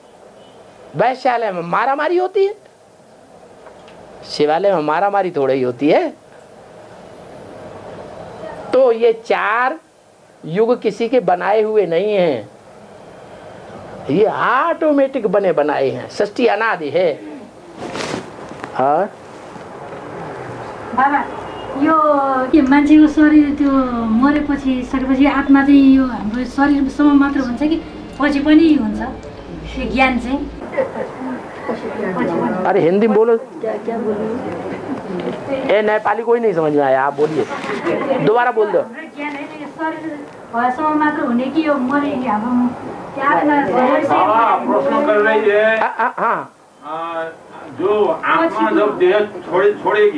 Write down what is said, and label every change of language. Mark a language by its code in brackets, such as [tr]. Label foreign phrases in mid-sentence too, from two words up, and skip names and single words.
[hi] वैश्यालय में मारामारी होती है, शिवालय में मारामारी थोड़ी ही होती है। तो ये 4 युग किसी के बनाए हुए नहीं हैं, ये ऑटोमेटिक बने बनाए हैं। सृष्टि अनादि है। बाबा, [ne] यो के मान्छेको शरीर त्यो मरेपछि सकेपछि आत्मा चाहिँ यो हाम्रो शरीरसम्म मात्र हुन्छ कि पछि पनि हुन्छ? यो ज्ञान चाहिँ [hi] अरे हिंदी में बोलो। क्या बोलूं? ए नेपाली कोई नहीं समझ में आया, आप बोलिए, दोबारा बोल दो। मात्र होने की प्रश्न कर रही है। हाँ, जो आत्मा जब देह छोड़ेगी,